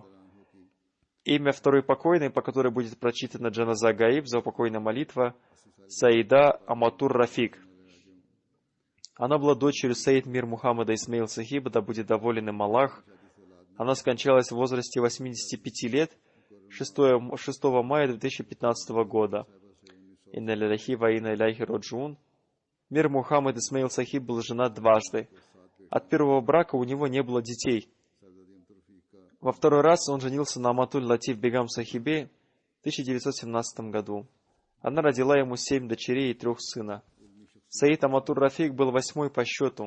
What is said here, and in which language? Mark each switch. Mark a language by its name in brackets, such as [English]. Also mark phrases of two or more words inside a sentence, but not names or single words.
[Russian] Имя второй покойной, по которой будет прочитана [Arabic] جنازة غائب, [Russian] заупокойная молитва, Саида Аматур Рафик. Она была дочерью Саид Мир Мухаммада Исмаил Сахиба, да будет доволен им Аллах. Она скончалась в возрасте 85 лет 6 мая 2015 года. [Arabic] إنا لله وإنا إليه راجعون. [Russian] Мир Мухаммад Исмаил Сахиб был женат дважды. От первого брака у него не было детей. Во второй раз он женился на Аматуль Латиф Бегам Сахибе в 1917 году. Она родила ему 7 дочерей и 3 сына. Саид Аматур Рафик был 8-й по счету.